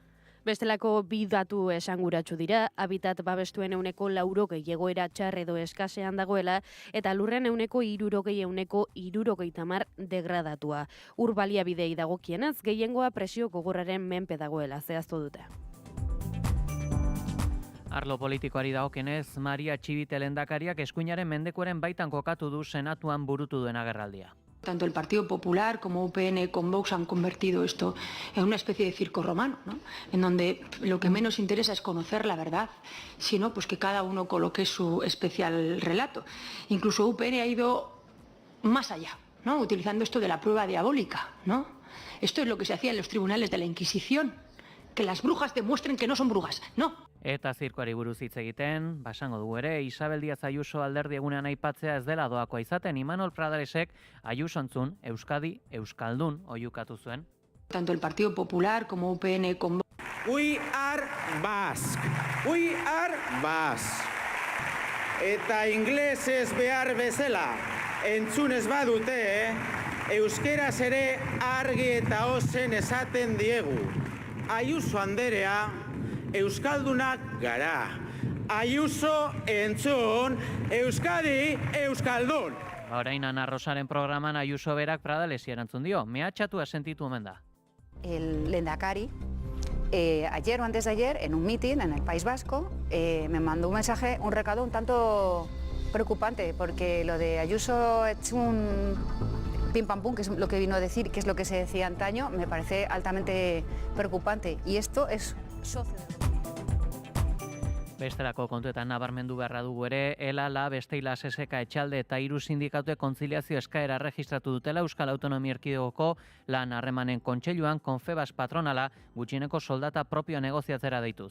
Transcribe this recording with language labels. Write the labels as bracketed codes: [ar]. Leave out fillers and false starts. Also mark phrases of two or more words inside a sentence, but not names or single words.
[eu] Bestelako bi datu esanguratsu dira, habitat babestuen 80% egoera txar edo eskasean dagoela, eta lurren 60% degradatua. Ur baliabidei dagokienez, gehiengoa presio gogorraren menpe dagoela, zehaztu dute. Arlo politikoari dagokienez, Maria Txibite lehendakariak eskuinaren mendekuaren baitan kokatu du senatuan burutu duen agerraldia. [es] Tanto el Partido Popular como UPN con Vox han convertido esto en una especie de circo romano, ¿no? En donde lo que menos interesa es conocer la verdad, sino pues que cada uno coloque su especial relato. Incluso UPN ha ido más allá, ¿no? Utilizando esto de la prueba diabólica, ¿no? Esto es lo que se hacía en los tribunales de la Inquisición, que las brujas demuestren que no son brujas, no. [eu] Eta zirkoari buruz hitz egiten, basango dugu ere, Isabel Díaz Ayuso alderdi egunean aipatzea ez dela doakoa izaten, Imanol Pradaresek Ayuso entzun Euskadi Euskaldun oiukatu zuen. [es] Tanto el Partido Popular como UPN con... [en] We are Basque. We are Basque. [eu] Eta inglesez behar bezala, entzun ez badute, euskeraz ere argi eta ozen esaten diegu. Ayuso anderea, Euskaldunak gara. Ayuso entzun, Euskadi Euskaldun. Orain Ana Rosaren programan Ayuso berak Pradalesi erantzun dio. Mehatxatu sentitu omen da. [es] El lehendakari, ayer o antes de ayer, en un mitin en el País Vasco, me mandó un mensaje, un recado un tanto preocupante, porque lo de Ayuso es un pim pam pum, que es lo que vino a decir, que es lo que se decía antaño, me parece altamente preocupante. Y esto es socio de... [eu] Bestelako kontuetan nabarmendu beharra dugu ere, ELA, Besteila, SSK, Etxalde eta 3 sindikatue kontziliazio eskaera erregistratu dutela Euskal Autonomia Erkidegoko lan harremanen kontseiluan Confebas patronala gutxieneko soldata propio negoziatzera deituz.